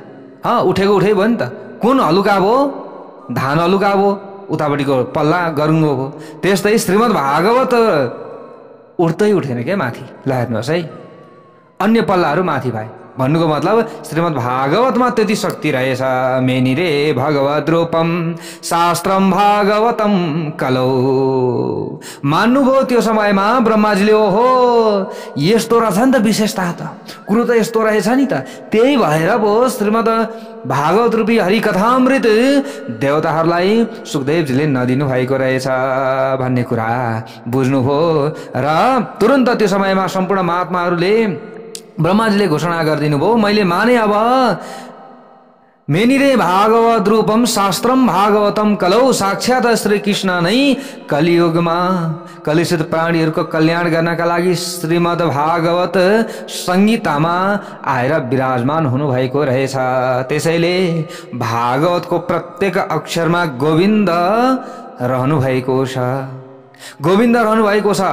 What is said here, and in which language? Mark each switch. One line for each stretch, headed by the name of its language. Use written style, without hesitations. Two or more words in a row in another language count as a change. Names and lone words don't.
Nepali: उठेको उठै भयो नि त। कुन हलुका भयो? धान हलुका भयो, उतापट्टिको पल्ला गरुङ्गो भयो। त्यस्तै श्रीमद् भागवत उठ्दै उठेन क्या माथि। ल हेर्नुहोस् है, अन्य पल्लाहरू माथि भए। भन्नुको मतलब श्रीमद् भागवतमा त्यति शक्ति रहेछ।
Sanskrit: मेनिरे भगवद् रूपम शास्त्रम भागवतम कलौ।
Nepali: मान्नुभयो त्यो समयमा ब्रह्माजीले, ओहो यस्तो रहेछ नि त विशेषता, त कुरो त यस्तो रहेछ नि त। त्यही भएर पो श्रीमद् भागवत रूपी हरिकथामृत देवताहरूलाई सुखदेवजीले नदिनु भएको रहेछ भन्ने कुरा बुझ्नुभयो। र तुरन्त त्यो समयमा सम्पूर्ण महात्माहरूले ब्रह्माजीले घोषणा गरिदिनु भयो, मैले माने अब
Sanskrit: मेनिरे भागवत रूपम शास्त्रम भागवतम कलौ।
Nepali: साक्षात श्री कृष्ण नै कलियुगमा कलुषित प्राणीहरूको कल्याण गर्नका लागि श्रीमद् भागवत संहितामा आएर विराजमान हुनुभएको रहेछ। त्यसैले भागवतको प्रत्येक अक्षरमा गोविन्द रहनु भएको छ, गोविन्द रहनु भएको छ।